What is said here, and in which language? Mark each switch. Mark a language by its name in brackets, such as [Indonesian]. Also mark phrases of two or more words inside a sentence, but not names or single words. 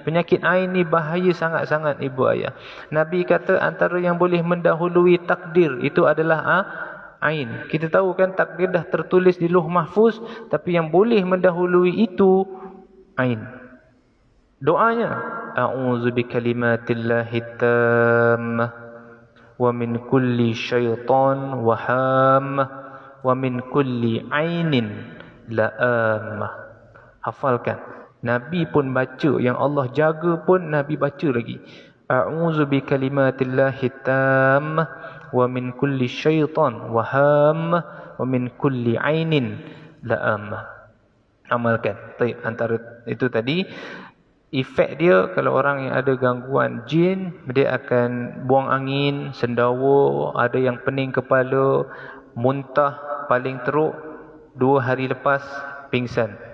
[Malay] Penyakit Ain ni bahaya sangat-sangat, ibu ayah. Nabi kata antara yang boleh mendahului takdir itu adalah Ain. Kita tahu kan takdir dah tertulis di Lauh Mahfuz, tapi yang boleh mendahului itu Ain. [Arabic] Doanya, أعوذ بكلمات الله التامة ومن كل شيطان وهامة ومن كل عين لامة. [Malay] Hafalkan. Nabi pun baca, yang Allah jaga pun Nabi baca lagi. [Arabic] أعوذ بكلمات الله التامة ومن كل شيطان وهامة ومن كل عين لامة. [Malay] Amalkan. Baik, antara itu tadi efek dia, kalau orang yang ada gangguan jin, dia akan buang angin, sendawa, ada yang pening kepala, muntah, paling teruk 2 hari lepas pingsan.